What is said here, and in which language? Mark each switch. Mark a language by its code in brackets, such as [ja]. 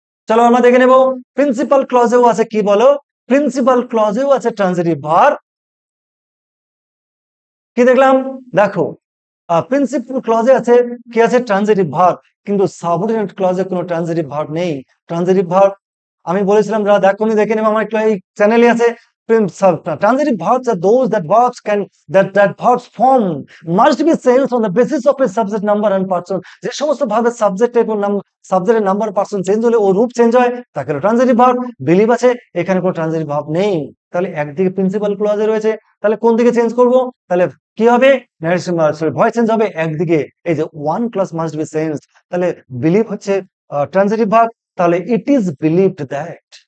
[bn] চলো আমরা দেখে নেব, প্রিন্সিপাল ক্লজেও আছে কি বলো, প্রিন্সিপাল ক্লজেও আছে ট্রানজিটিভ ভার্ব। কি দেখলাম? দেখো প্রিন্সিপাল ক্লজে আছে কি, আছে ট্রানজিটিভ ভার্ব, কিন্তু সাবঅর্ডিনেট ক্লজে কোনো ট্রানজিটিভ ভার্ব নেই। ট্রানজিটিভ ভার্ব আমি বলেছিলাম, যারা দেখোনি দেখে নেবে, আমার এই চ্যানেলে আছে। [en] Transitive verbs are those that verbs form must be changed on the basis of a subject number and person. [bn] যে সমস্ত ভার্বের সাবজেক্ট এবং সাবজেক্টের নাম্বার পার্সন চেঞ্জ হলে ও রূপ চেঞ্জ হয়, তাকে ট্রানজিটিভ ভার্ব। বিলিভ আছে, এখানে কোনো ট্রানজিটিভ ভার্ব নেই, তাহলে একদিকে প্রিন্সিপাল ক্লজে রয়েছে, তাহলে কোন দিকে চেঞ্জ করব? তাহলে কি হবে? ভয়েস চেঞ্জ হবে একদিকে, এই যে [en] One clause must be changed. [bn] তাহলে বিলিভ হচ্ছে ট্রানজিটিভ ভার্ব, তাহলে [en] It is believed that.